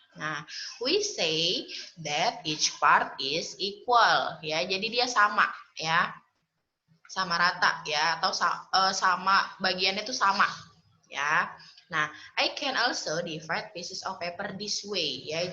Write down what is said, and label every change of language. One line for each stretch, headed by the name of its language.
English: Nah, we say that each part is equal ya.
Indonesian: Jadi dia sama ya. Sama rata ya, atau sama bagiannya itu sama ya.
English: Nah, I can also divide pieces of paper this way ya.